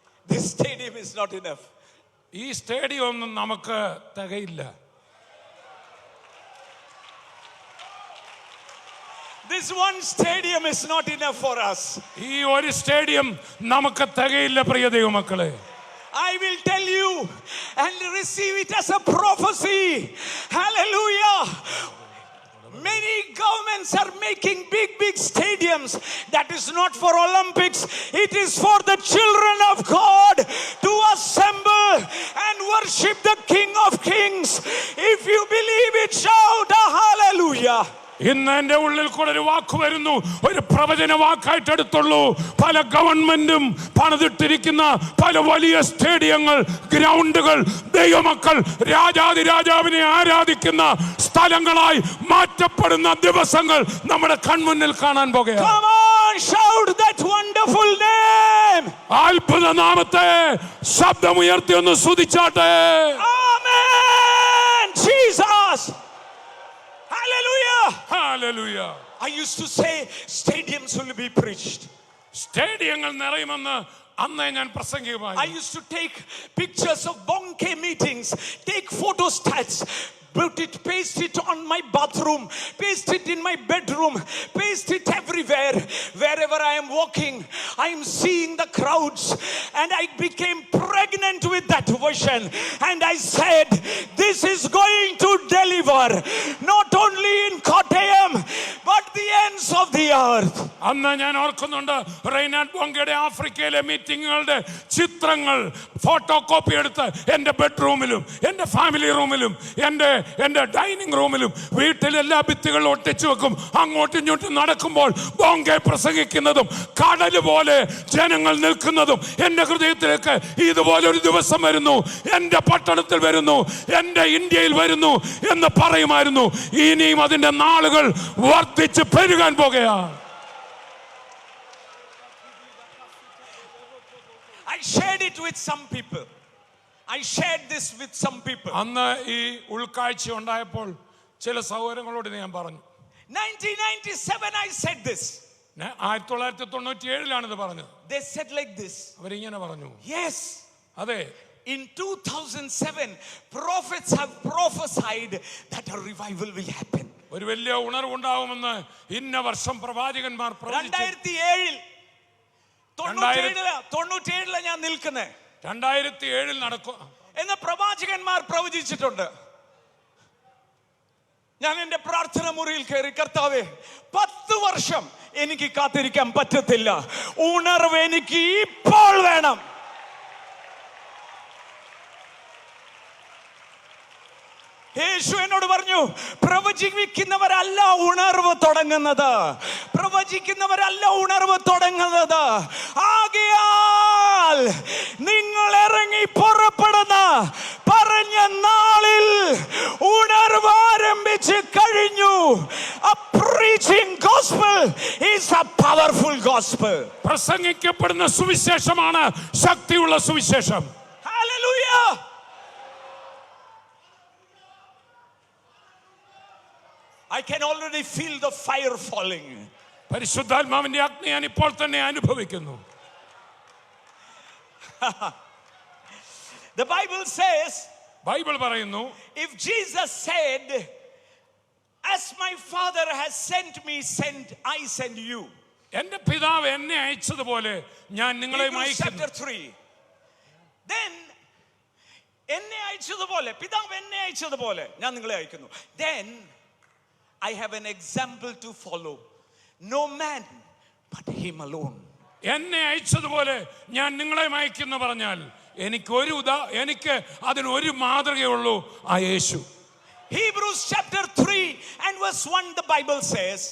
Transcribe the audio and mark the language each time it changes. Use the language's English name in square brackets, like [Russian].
[English] This stadium is not enough. [Malayalam] ഈ stadium ഒന്നും നമുക്ക് തികയില്ല. [English] This one stadium is not enough for us. [Malayalam] ഈ ഒരു സ്റ്റേഡിയം നമുക്ക് തികയില്ല പ്രിയ ദൈവമക്കളെ. [English] I will tell you and receive it as a prophecy. Hallelujah. Many governments are making big stadiums. That is not for Olympics. It is for the children of God to assemble and worship the King of Kings. If you believe it, shout a hallelujah. [Malayalam] ഇന്ന് എന്റെ ഉള്ളിൽ കൂടെ ഒരു വാക്ക് വരുന്നു, ഒരു പ്രവചന വാക്കായിട്ട് എടുത്തുള്ളൂ. പല ഗവൺമെന്റും പണിതിട്ടിരിക്കുന്ന പല വലിയ സ്റ്റേഡിയങ്ങൾ, ഗ്രൗണ്ടുകൾ ദൈവമക്കൾ രാജാതിരാജാവിനെ ആരാധിക്കുന്ന സ്ഥലങ്ങളായി മാറ്റപ്പെടുന്ന ദിവസങ്ങൾ നമ്മുടെ കൺമുന്നിൽ കാണാൻ പോകുകയാണ്. [English] Come on, shout that wonderful name. [Malayalam] അത്ഭുത നാമത്തെ ശബ്ദമുയർത്തി ഒന്ന് സ്തുതിച്ചാട്ടെ. [English] Amen. Jesus. Hallelujah. Hallelujah. I used to say stadiums will be preached. [Malayalam] സ്റ്റേഡിയങ്ങൾ നിറയുമെന്ന് അന്നേ ഞാൻ [English] I [Malayalam] പ്രസംഗിക്കുമായി. [English] used to take pictures of Bonke meetings, take photostats, put it, paste it on my bathroom, paste it in my bedroom, paste it everywhere. Wherever I am walking, I am seeing the crowds, and I became pregnant with that vision. And I said, this is going to deliver not only in Kottayam but the ends of the earth. [Malayalam] അന്ന് ഞാൻ ഓർക്കുന്നുണ്ട്, റെയ്നാഡ് ബോങ്കയുടെ ആഫ്രിക്കയിലെ മീറ്റിങ്ങുകളുടെ ചിത്രങ്ങൾ photo copy എടുത്ത് എൻ്റെ ബെഡ്റൂമിലും എൻ്റെ family റൂമിലും എൻ്റെ ഡൈനിങ് റൂമിലും വീട്ടിലെല്ലാ ഭിത്തികളും ഒട്ടിച്ചു വെക്കും. അങ്ങോട്ടും ഇങ്ങോട്ടും നടക്കുമ്പോൾ ബോങ്കെ പ്രസംഗിക്കുന്നതും കടല് പോലെ ജനങ്ങൾ നിൽക്കുന്നതും എൻ്റെ ഹൃദയത്തിലേക്ക് ഇതുപോലെ ഒരു ദിവസം വരുന്നു, എൻ്റെ പട്ടണത്തിൽ വരുന്നു, എൻ്റെ ഇന്ത്യയിൽ വരുന്നു എന്ന് പറയുമായിരുന്നു. ഇനിയും അതിൻ്റെ നാളുകൾ വർദ്ധിച്ച് പെരുകാൻ പോകുകയാണ്. [English] I shared it with some people. I shared this with some people. [Malayalam] അന്ന് ഈ ഉൾക്കാഴ്ച ഉണ്ടായപ്പോൾ ചില സഹോദരങ്ങളോട് ഞാൻ പറഞ്ഞു. [English] 1997 I said this. [Malayalam] 1997 ഇത് പറഞ്ഞത്. [English] They said like this. [Malayalam] അവരിങ്ങനെ പറഞ്ഞു, [English] Yes. [Malayalam] അതെ, [English] In 2007, prophets have prophesied that a revival will happen. [Malayalam] ഒരു വലിയ ഉണർവുണ്ടാവുമെന്ന് ഇന്ന വർഷം പ്രവാചകന്മാർ പ്രവചിച്ചു. 2097 ഞാൻ നിൽക്കുന്നേ, 2007 നടക്കും എന്ന് പ്രവാചകന്മാർ പ്രവചിച്ചിട്ടുണ്ട്. ഞാൻ എന്റെ പ്രാർത്ഥന മുറിയിൽ കയറി, കർത്താവേ 10 വർഷം എനിക്ക് കാത്തിരിക്കാൻ പറ്റത്തില്ല, ഉണർവ് എനിക്ക് ഇപ്പോൾ വേണം. യേശു എന്നോട് പറഞ്ഞു, പ്രവചിക്കുന്നവരല്ല ഉണർവ് തുടങ്ങുന്നത്, പ്രവചിക്കുന്നവരല്ല ഉണർവ് തുടങ്ങുന്നത്. ആകയാൽ നിങ്ങൾ ഇറങ്ങി പുറപ്പെടുന്ന പറഞ്ഞ നാളിൽ ഉണർവ് ആരംഭിച്ച് കഴിഞ്ഞു. [English] A preaching gospel is a powerful gospel. [Malayalam] പ്രസംഗിക്കപ്പെടുന്ന സുവിശേഷമാണ് ശക്തിയുള്ള സുവിശേഷം. [English] Hallelujah. I can already feel the fire falling. [Malayalam] പരിശുദ്ധാത്മാവിന്റെ അഗ്നി ഞാൻ ഇപ്പോൾ തന്നെ അനുഭവിക്കുന്നു. [English] The Bible says, [Malayalam] ബൈബിൾ പറയുന്നു, [English] if Jesus said, as my Father has sent me, I send you. [Malayalam] എന്റെ പിതാവ് എന്നെ അയച്ചതുപോലെ ഞാൻ നിങ്ങളെയും [English] Hebrews [Malayalam] അയക്കുന്നു. [English] chapter 3. [Malayalam] Then എന്നെ അയച്ചതുപോലെ, പിതാവ് എന്നെ അയച്ചതുപോലെ ഞാൻ നിങ്ങളെ അയക്കുന്നു. [English] Then I have an example to follow. No man but him alone. [Malayalam] എന്നെ അയച്ചതുപോലെ ഞാൻ നിങ്ങളെ അയക്കുന്നു പറഞ്ഞാൽ എനിക്ക് അതിനൊരു മാതൃകയുള്ളൂ, ആ യേശു. [English] Hebrews chapter 3 and verse 1, the Bible says,